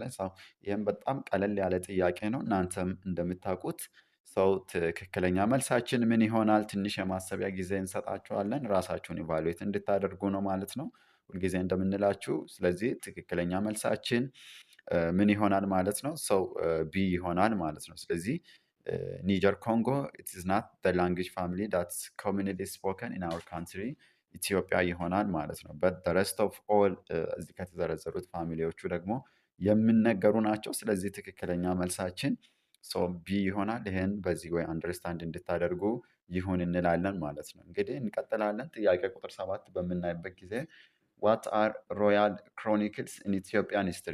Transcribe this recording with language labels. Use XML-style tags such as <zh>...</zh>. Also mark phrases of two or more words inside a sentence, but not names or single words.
<am>ሰው ይህም በጣም ቀለል ያለ ጥያቄ ነው። እናንተም እንደምታውቁት ሰው ትክክለኛ መልሳችን ምን ይሆናል? ትንሽ የማሰቢያ ጊዜ እንሰጣችኋለን። ራሳችሁን ኢቫሉዌት እንድታደርጉ ነው ማለት ነው ሁልጊዜ እንደምንላችሁ። ስለዚህ ትክክለኛ መልሳችን ምን ይሆናል ማለት ነው? ሰው ቢ ይሆናል ማለት ነው። ስለዚህ ኒጀር ኮንጎ</am> <en>it is not the language family that's commonly spoken in our country</en> <am>ኢትዮጵያ ይሆናል ማለት ነው።</am> <en>but the rest of all</en> <am>እዚህ ከተዘረዘሩት ፋሚሊዎቹ ደግሞ የሚነገሩ ናቸው። ስለዚህ ትክክለኛ መልሳችን ሰው ቢ ይሆናል። ይህን በዚህ ወይ አንደርስታንድ እንድታደርጉ ይሁን እንላለን ማለት ነው። እንግዲህ እንቀጥላለን። ጥያቄ ቁጥር 7 በምናይበት ጊዜ</am> <en>What are royal chronicles in Ethiopian history?</en>